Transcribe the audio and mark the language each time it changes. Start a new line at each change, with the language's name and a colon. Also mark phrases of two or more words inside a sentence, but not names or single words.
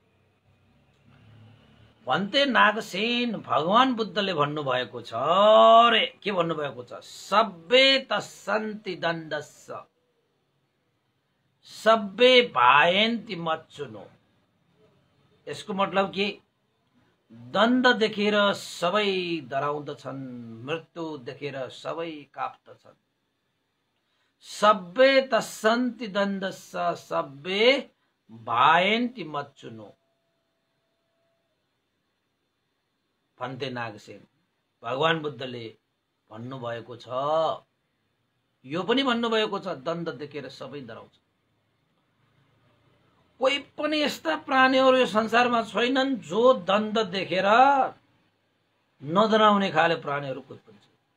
Nepali: भन्ते नागसेन भगवान बुद्धले भन्नु भएको छ रे, के भन्नु भएको छ,
Pali: सब्बे तस्सन्ति दण्डस्स सब्बे भायन्ति मच्चुनो।
Nepali: यसको मतलब के, दण्ड देखेर सबै डराउँदछन्, मृत्यु देखेर सबै काप्दछन्।
Pali: सब्बे तस्सन्ति दण्डस्स सब्बे भायन्ति मच्चुनो।
Nepali: भन्ते नागसेन भगवान बुद्धले भन्नुभएको छ, यो पनि भन्नुभएको छ, दण्ड देखेर सबै डराउँछ। कोही पनि यस्ता प्राणीहरू यो संसारमा छैनन् जो दण्ड देखेर नडराउने खाले प्राणीहरू कोही पनि छैन।